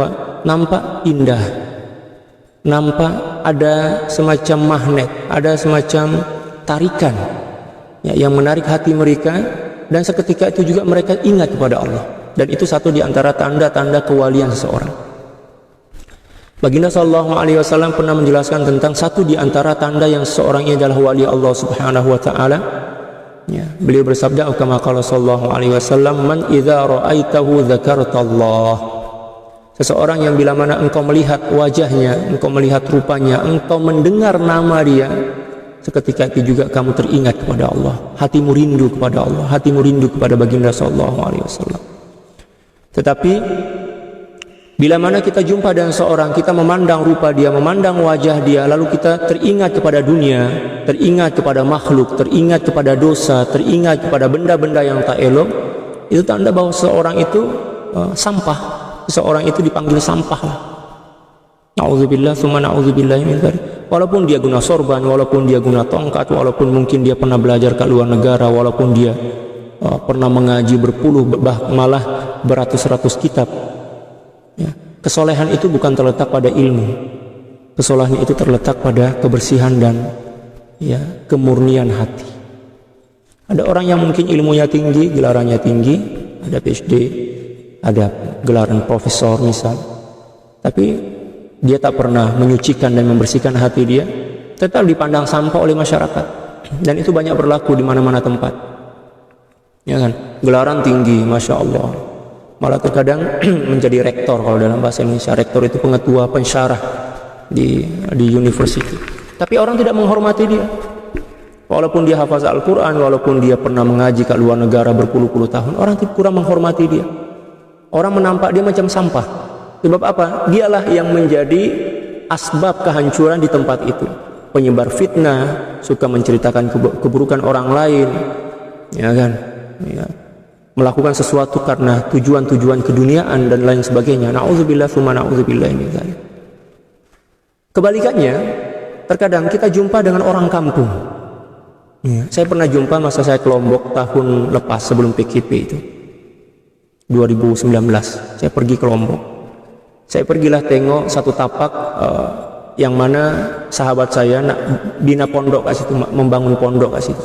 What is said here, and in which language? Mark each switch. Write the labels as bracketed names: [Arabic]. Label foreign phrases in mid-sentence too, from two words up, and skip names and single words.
[Malay] Nampak indah, nampak ada semacam magnet, ada semacam tarikan ya, yang menarik hati mereka, dan seketika itu juga mereka ingat kepada Allah. Dan itu satu di antara tanda-tanda kewalian seseorang. Baginda [Arabic] صلى الله عليه وسلم [Malay] pernah menjelaskan tentang satu di antara tanda yang seseorang ini adalah wali Allah [Arabic] سبحانه وتعالى. [Malay] Ya, beliau bersabda, [Arabic] كما قال صلى الله عليه وسلم، من إذا رأيته ذكرت الله. [Malay] Seseorang yang bila mana engkau melihat wajahnya, engkau melihat rupanya, engkau mendengar nama dia, seketika itu juga kamu teringat kepada Allah. Hatimu rindu kepada Allah, hatimu rindu kepada baginda [Arabic] صلى الله عليه وسلم. [Malay] Tetapi bila mana kita jumpa dengan seorang, kita memandang rupa dia, memandang wajah dia, lalu kita teringat kepada dunia, teringat kepada makhluk, teringat kepada dosa, teringat kepada benda-benda yang tak elok, itu tanda bahwa seorang itu sampah. Seorang itu dipanggil sampah lah. [Arabic] نعوذ بالله، ثم نعوذ بالله من ذلك. [Malay] Walaupun dia guna sorban, walaupun dia guna tongkat, walaupun mungkin dia pernah belajar ke luar negara, walaupun dia pernah mengaji berpuluh, malah beratus-ratus kitab ya. Kesolehan itu bukan terletak pada ilmu. Kesolehan itu terletak pada kebersihan dan ya, kemurnian hati. Ada orang yang mungkin ilmunya tinggi, gelarannya tinggi, ada PhD, ada gelaran profesor misal, tapi dia tak pernah menyucikan dan membersihkan hati dia, tetap dipandang sampah oleh masyarakat. Dan itu banyak berlaku di mana-mana tempat. Ya kan, gelaran tinggi, [Arabic] ما شاء الله, [Malay] malah terkadang menjadi rektor kalau dalam bahasa Indonesia. Rektor itu pengetua, pensyarah di university. Tapi orang tidak menghormati dia, walaupun dia hafaz Al-Quran, walaupun dia pernah mengaji ke luar negara berpuluh-puluh tahun. Orang kurang menghormati dia. Orang menampak dia macam sampah. Sebab apa? Dialah yang menjadi asbab kehancuran di tempat itu. Penyebar fitnah, suka menceritakan keburukan orang lain, ya kan? Ya, melakukan sesuatu karena tujuan-tujuan keduniaan dan lain sebagainya. [Arabic] نعوذ بالله، ثم نعوذ بالله من ذلك. [Malay] Kebalikannya, terkadang kita jumpa dengan orang kampung. Ya, saya pernah jumpa masa saya ke Lombok tahun lepas sebelum PKP itu, 2019. Saya pergi ke Lombok. Saya pergilah tengok satu tapak yang mana sahabat saya nak bina pondok kat situ, membangun pondok kat situ.